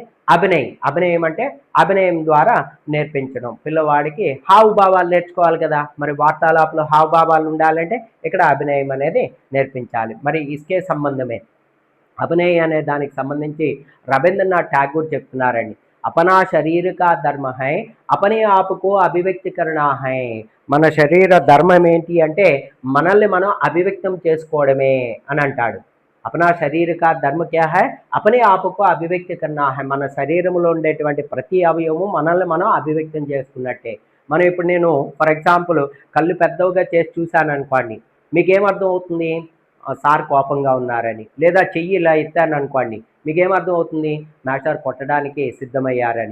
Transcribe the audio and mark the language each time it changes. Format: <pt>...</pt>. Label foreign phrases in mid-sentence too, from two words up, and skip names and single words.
<te>అభినయం అంటే అభినయం ద్వారా నేర్పించడం. పిల్లవాడికి హావభావాలు నేర్చుకోవాలి కదా. మరి వార్తాలాపలో హావభావాలు ఉండాలంటే ఇక్కడ అభినయం అనేది నేర్పించాలి. మరి ఇస్కే సంబంధమే అభినయ అనే దానికి సంబంధించి రవీంద్రనాథ్ ఠాగూర్ చెప్తున్నారండి.</te> <hi>अपना शरीर का धर्म है अपने आप को अभिव्यक्ति करना है.</hi> <te>మన శరీర ధర్మం ఏంటి అంటే మనల్ని మనం అభివ్యక్తం చేసుకోవడమే అని అంటాడు.</te> <hi>अपना शरीर का धर्म क्या है अपने आप को अभिव्यक्ति करना है.</hi> <te>మన శరీరంలో ఉండేటువంటి ప్రతి అవయవము మనల్ని మనం అభివ్యక్తం చేసుకున్నట్టే. మనం ఇప్పుడు నేను</te> <en>for example</en> <te>కళ్ళు పెద్దగా చేసి చూశాను అనుకోండి మీకేమర్థం అవుతుంది సార్ కోపంగా ఉన్నారని. లేదా చెయ్యి ఇలా ఎత్తాను అనుకోండి మీకేమర్థం అవుతుంది మాస్టర్ కొట్టడానికి సిద్ధమయ్యారని.</te>